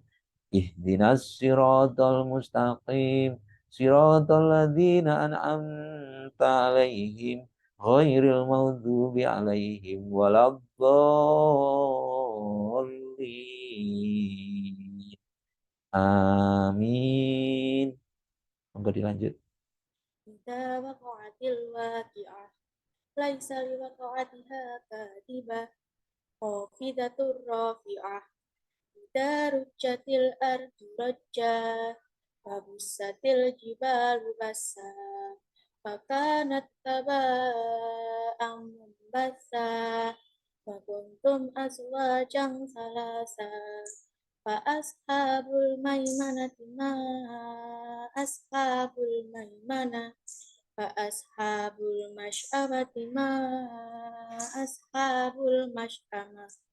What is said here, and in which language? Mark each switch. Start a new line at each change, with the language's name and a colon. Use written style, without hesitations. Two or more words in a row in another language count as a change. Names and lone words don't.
Arabic: اهدنا الصراط المستقيم. صراط الذين أنعمت عليهم غير المغضوب عليهم ولا الضالين.
Javanese: Amin. Monggo dilanjut.
Arabic: واقعة ليس لوقعتها كاذبة خافضة رافعة إذا رجت الأرض رجا وبست الجبال بسا فكانت هباء منبثا وكنتم أزواجا ثلاثة فأصحاب الميمنة ما أصحاب الميمنة فأصحاب المشأمة ما أصحاب المشأمة